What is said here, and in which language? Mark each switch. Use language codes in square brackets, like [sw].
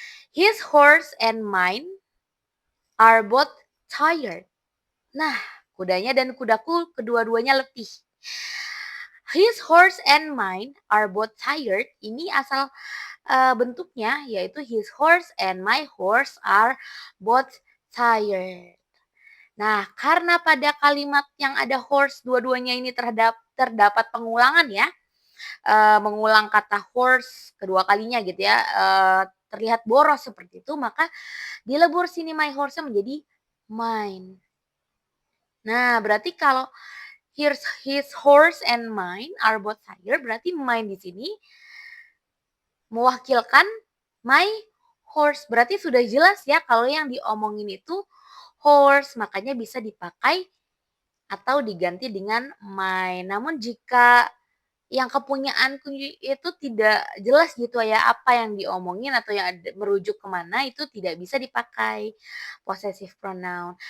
[en] His horse and mine are both tired. [id] Nah, kudanya dan kudaku kedua-duanya letih. [en] His horse and mine are both tired. [id] Ini asal bentuknya yaitu [en] his horse and my horse are both tired. [id] Nah, karena pada kalimat yang ada horse dua-duanya ini terdapat pengulangan ya. mengulang kata horse kedua kalinya gitu ya, terlihat boros seperti itu, maka dilebur sini my horse-nya menjadi mine. Nah, berarti kalau [en] here's his horse and mine are both higher, berarti mine [id] di sini mewakilkan [en] my horse. [id] Berarti sudah jelas ya kalau yang diomongin itu horse, makanya bisa dipakai atau diganti dengan my. Namun jika yang kepunyaanku itu tidak jelas gitu ya, apa yang diomongin atau yang merujuk kemana itu tidak bisa dipakai possessive pronoun.